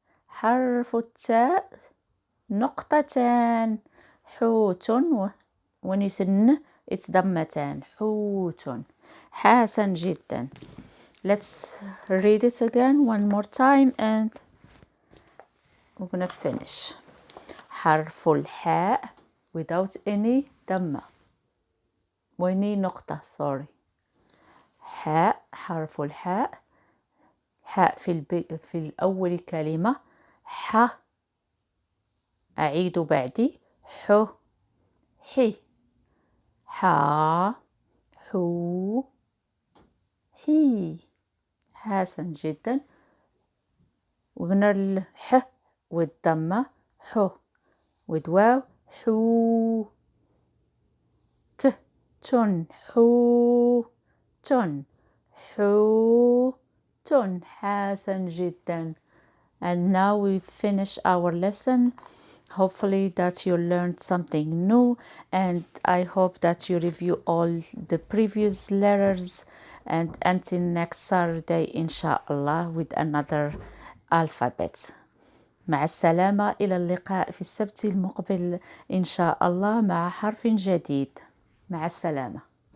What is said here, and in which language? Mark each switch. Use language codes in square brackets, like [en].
[ar] حرف التاء نقطتان. حوت. [en] When you say n, it's ضمتان. [ar] حوت. حسن جدا. [en] Let's read it again one more time and we're gonna finish. حرف الحاء without any ضمة. [ar] ويني نقطة, sorry. حاء, حرف الحاء. حاء في الأول كلمة. ح أعيد بعدي. ح، حي، حا، حو، حي. حسن جدا. وقلنا الح والضمة حو، والواو حو. ت، تن، حو، تن، حو، تن. حسن جدا. [en] And now we finish our lesson. Hopefully that you learned something new, and I hope that you review all the previous letters, and until next Saturday inshallah with another alphabet. [ar] مع السلامة، إلى اللقاء في السبت المقبل إن شاء الله مع حرف جديد. مع السلامة.